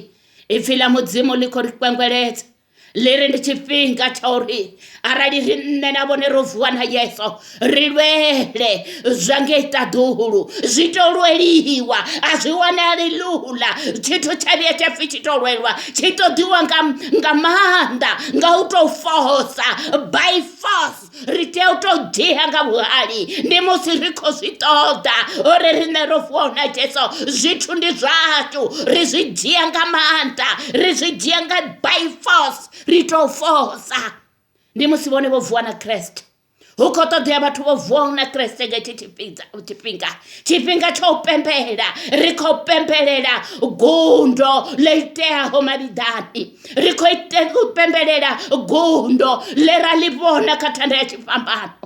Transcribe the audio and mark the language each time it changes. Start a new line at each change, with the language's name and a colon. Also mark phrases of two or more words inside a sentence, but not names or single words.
Venda: Ipfhi ḽa mudzimu ḽi khou ri kwengweledza, ḽi ri ndi tshifhinga tsha uri arali ri nṋe na vhone ro vuwa na Yesu ri lwele zwa ngei ṱaḓulu. Zwi to lweliwa, a zwi wanali luḽa tshithu tsha vhuya tsha pfhi tshi to lwelwa, tshi ṱoḓiwa nga maanḓa, nga u tou force,
English: by force.
Venda: Ri tea u tou dzhia nga vhuhali. Ndi musi ri khou zwi ṱoḓa uri riṋe ro vuwa na Jesu zwithu ndi zwashu, ri zwi dzhia nga maanḓa, ri zwi dzhia nga
English: by force,
Venda: ri tou force. Ndi musi vhone vho vuwa na Kriste. Hu khou ṱoḓea vhathu vho vuwaho na Kriste nga tshifhinga tsha u pembela. Ri khou pembelela gundo ḽo iteaho mavhiḓani, ri khou pembelela gundo ḽe ra ḽi vhona kha thanda ya tshifhambano.